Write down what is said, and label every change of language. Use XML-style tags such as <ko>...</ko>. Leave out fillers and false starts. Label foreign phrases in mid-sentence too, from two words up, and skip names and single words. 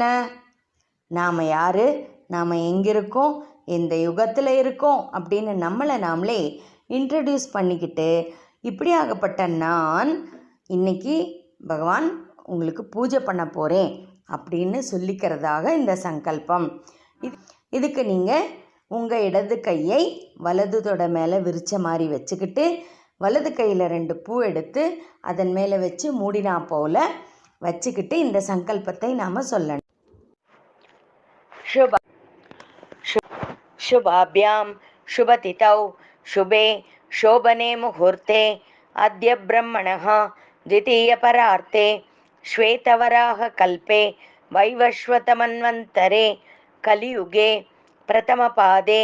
<ta>நாம் யார், நாம் எங்கே இருக்கோம், எந்த யுகத்தில் இருக்கோம் அப்படின்னு நம்மளை நாமளே இன்ட்ரடியூஸ் பண்ணிக்கிட்டு, இப்படியாகப்பட்ட நான் இன்னைக்கு பகவான் உங்களுக்கு பூஜை பண்ண போகிறேன் அப்படின்னு சொல்லிக்கிறதாக இந்த சங்கல்பம். இதுக்கு நீங்கள் உங்கள் இடது கையை வலது தொட மேலே விரித்த மாதிரி வச்சுக்கிட்டு வலது கையில் 2 பூ எடுத்து அதன் மேலே வச்சு மூடினா போல் வச்சுக்கிட்டு இந்த சங்கல்பத்தை நாம் சொல்லணும்.</ta> <sa>शुभाभ्यां शुभतिथौ शुभे शोभने मुहूर्ते अद्य ब्रह्मणः द्वितीयपरार्थे श्वेतवराहकल्पे वैवस्वतमन्वन्तरे कलियुगे प्रथमपादे</sa>